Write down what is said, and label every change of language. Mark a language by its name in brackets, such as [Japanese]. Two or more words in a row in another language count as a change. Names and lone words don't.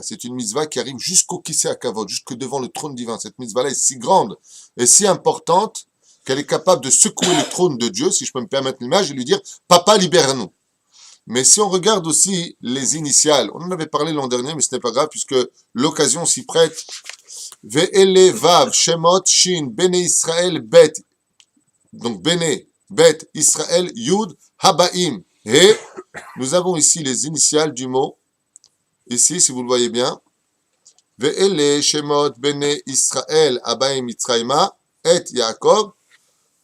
[French] C'est une mitzvah qui arrive jusqu'au [Hebrew] כסא הכבוד, [French] jusque devant le trône divin. Cette mitzvah-là est si grande et si importante qu'elle est capable de secouer le trône de Dieu, si je peux me permettre l'image, et lui dire « Papa, libère-nous ». Mais si on regarde aussi les initiales, on en avait parlé l'an dernier, mais ce n'est pas grave, puisque l'occasion s'y prête. « [Hebrew] ואלה ואו שמות שין בני ישראל בית ». Donc בני, בית, ישראל, יוד, הבאים. [French] Et nous avons ici les initiales du mot, ici, si vous le voyez bien. [Hebrew] ואלה שמות בני ישראל, הבאים מצרימה, [French] et Yaakov.